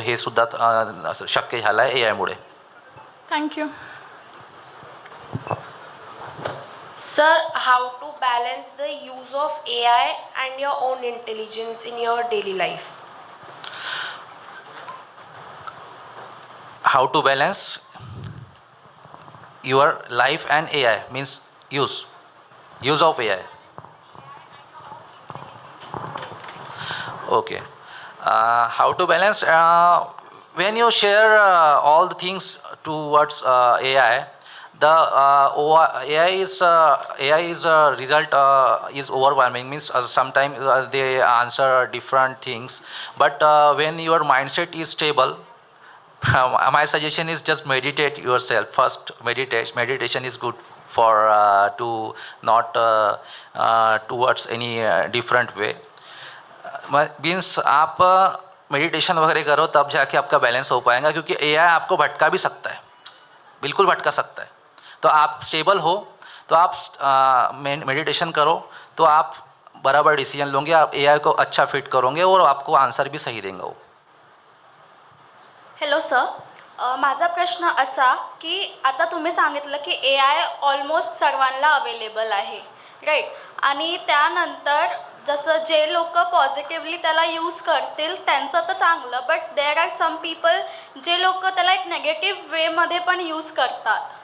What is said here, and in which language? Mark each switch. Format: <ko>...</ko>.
<mr>हे सुद्धा शक्य झालं आहे AIमुळे.</mr> <en>Thank you. Sir, how to balance the use of AI and your own intelligence in your daily life? How to balance your life and AI means use of AI. Okay. How to balance? When you share all the things towards AI, the AI is result is overwhelming. Means sometimes they answer different things, but when your mindset is stable, my suggestion is just meditate yourself first. Meditation is good for to not towards any different way.</en> <hi>Means आप meditation वगैरह करो तब जाके आपका balance हो पाएगा, क्योंकि AI आपको भटका भी सकता है, बिल्कुल भटका सकता है. तो आप स्टेबल हो तो आप मेडिटेशन करो तो आप बराबर डिसीजन लोगे, आप AI को अच्छा फिट करोगे और आपको आंसर भी सही देंगे वो.</hi> <mr>हॅलो सर, माझा प्रश्न असा की आता तुम्ही सांगितलं की AI ऑलमोस्ट सर्वांना अवेलेबल आहे, राईट? आणि त्यानंतर जसं जे लोक पॉझिटिव्हली त्याला यूज करतील त्यांचं तर चांगलं,</mr> <en>but there are some people</en> <mr>जे लोक त्याला एक नेगेटिव्ह वेमध्ये पण यूज करतात.</mr>